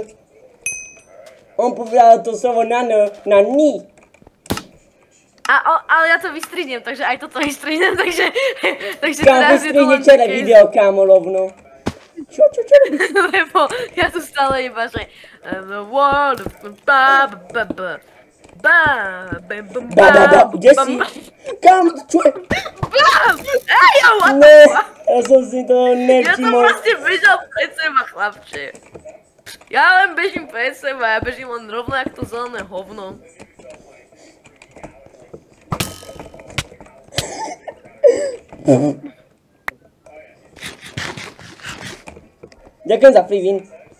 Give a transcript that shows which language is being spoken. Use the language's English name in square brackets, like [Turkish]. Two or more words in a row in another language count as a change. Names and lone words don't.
[Slovak] On povedal to slovo na ni. Ale ja to vystrihnem, takže aj toto vystrihnem, takže kámo, teraz je to len celé video, kámo, rovno. Čo? Lebo ja tu stále iba, že [English] the world of [Slovak] kde si? Kam? Čo je? [English] What the [Slovak] Ne, [English] fuck? [Slovak] ja som si to Ja som nevšimol. proste bežal pred seba, chlapče. Ja len bežím pred seba, ja bežím len rovno jak to zelené hovno. Ďakujem za [English] free win.